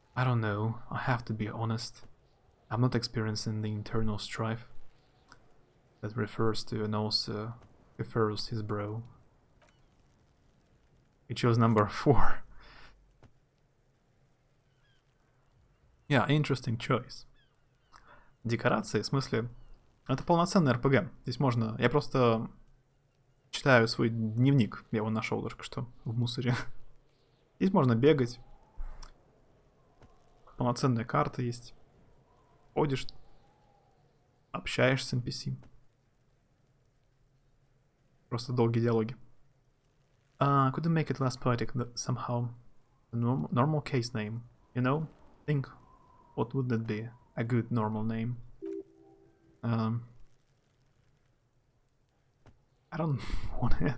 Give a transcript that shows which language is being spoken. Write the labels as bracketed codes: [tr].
[en] I don't know, I have to be honest. I'm not experiencing the internal strife that refers to and also refers his bro. He chose number 4. Yeah, interesting choice. [ru] Декорации, в смысле, это полноценный РПГ. Здесь можно... Я просто читаю свой дневник. Я его нашел только что в мусоре. Здесь можно бегать. Полноценная карта есть. Ходишь, общаешься с NPC. Просто долгие диалоги. [en] Could you make it less poetic somehow? A normal case name, you know? Think, what would that be? A good normal name. I don't want to...